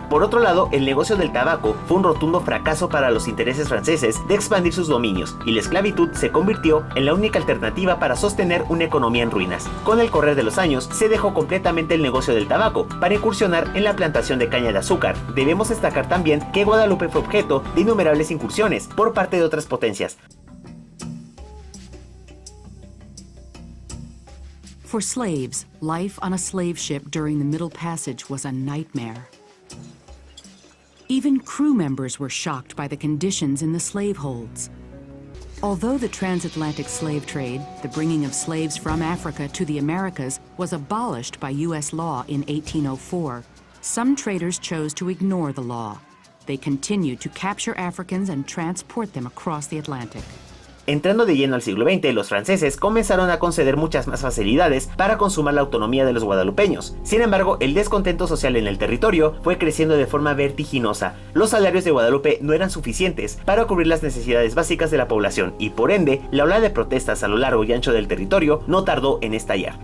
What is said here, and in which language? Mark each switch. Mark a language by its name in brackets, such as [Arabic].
[Spanish] Por otro lado, el negocio del tabaco fue un rotundo fracaso para los intereses franceses de expandir sus dominios, y la esclavitud se convirtió en la única alternativa para sostener una economía en ruinas. Con el correr de los años, se dejó completamente el negocio del tabaco para incursionar en la plantación de caña de azúcar. Debemos destacar también que Guadalupe fue objeto de innumerables incursiones por parte de otras potencias. [English] For slaves, life on a slave ship during the Middle Passage was a nightmare. Even crew members were shocked by the conditions in the slave holds. Although the transatlantic slave trade, the bringing of slaves from Africa to the Americas, was abolished by U.S. law in 1804, some traders chose to ignore the law. They continued to capture Africans and transport them across the Atlantic. [Spanish] Entrando de lleno al siglo XX, los franceses comenzaron a conceder muchas más facilidades para consumar la autonomía de los guadalupeños. Sin embargo, el descontento social en el territorio fue creciendo de forma vertiginosa. Los salarios de Guadalupe no eran suficientes para cubrir las necesidades básicas de la población y, por ende, la ola de protestas a lo largo y ancho del territorio no tardó en estallar.